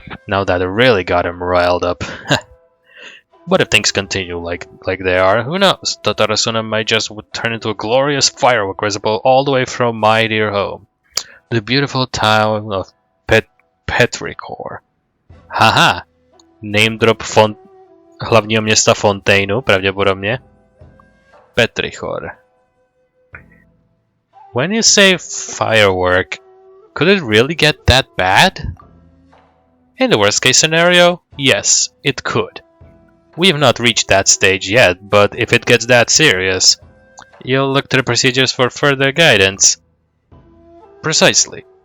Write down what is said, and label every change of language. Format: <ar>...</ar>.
<en>Now that really got him riled up. But if things continue like they are, who knows? Tatarasuny might just turn into a glorious firework visible all the way from my dear home. The beautiful town of Petrichor. Haha!</en> <cs>Name drop hlavního města Fontaineu, pravděpodobně.</cs> <en>Petrichor. When you say firework, could it really get that bad? In the worst case scenario, yes, it could. We have not reached that stage yet, but if it gets that serious, you'll look to the procedures for further guidance. Precisely.</en>